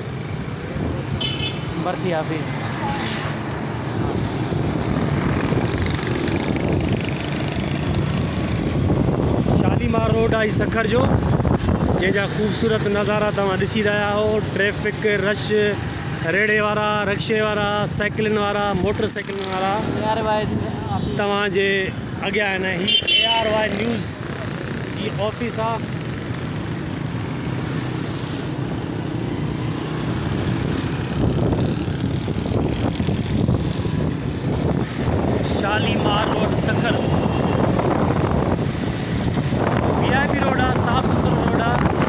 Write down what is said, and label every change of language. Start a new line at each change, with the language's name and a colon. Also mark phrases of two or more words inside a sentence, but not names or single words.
Sindhi: भर्ती ऑफिस। शालीमार रोड आई सखर जो जैसा खूबसूरत नज़ारा तव्हां ॾिसी रहा हो। ट्रैफिक रश, रेड़े वारा, रिक्शे वारा, साइकिलिन वारा, मोटरसाइकिलिन वारा तव्हांजे अॻियां आहिनि। ही ARY न्यूज़ की ऑफिस आ। शालीमार रोड सखर VIP रोड आ, साफ़ सुथरो रोड आ।